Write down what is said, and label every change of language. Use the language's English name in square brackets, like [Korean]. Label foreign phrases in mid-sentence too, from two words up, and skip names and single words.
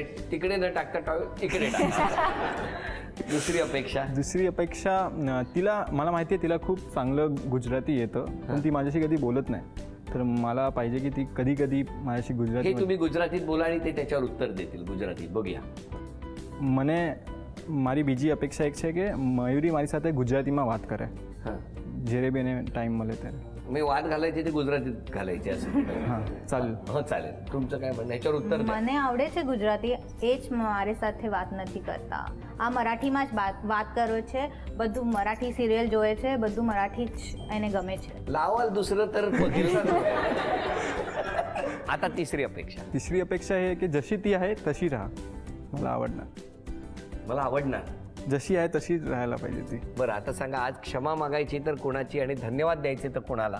[Marathi] तिकडे न टाकता टॉवेल इकडे टाका. दुसरी अपेक्षा तिला, मला माहिती आहे तिला खूप चांगलं गुजराती येतं, पण ती माझ्याशी कधी बोलत नाही. तर मला पाहिजे की ती कधी कधी माझ्याशी हे गुजराती तुम्ही गुजरातीत बोला आणि ते त्याच्यावर उत्तर देतील गुजरातीत. बघूया. [Gujarati] મને મારી બીજી અપેક્ષા એક છે કે મયુરી મારી સાથે ગુજરાતીમાં વાત કરે [Marathi] हां, [Gujarati] જ્યારે બી એને ટાઈમ મળે ત્યારે. [Marathi] मी वाद घालायचे ते गुजरातीत घालायचे असं. हा चालेल. हो चालेल. तुमचं काय म्हणणं याच्यावर उत्तर द्या. [Gujarati] મને આવડે છે ગુજરાતી, એ જ મારી સાથે વાત નથી કરતા. આ મરાઠીમાં જ વાત કરે છે, બધું મરાઠી સિરિયલ જોવે છે, બધું મરાઠી જ એને ગમે છે. [Marathi] लावाल दुसरं तर बघील ना. आता तिसरी अपेक्षा. तिसरी अपेक्षा हे की जशी ती आहे तशी राहा. मला आवडणार, मला आवडणार. जशी आहे तशीच राहायला पाहिजे ती. बरं, आता सांगा, आज क्षमा मागायची तर कोणाची आणि धन्यवाद द्यायचे तर कोणाला?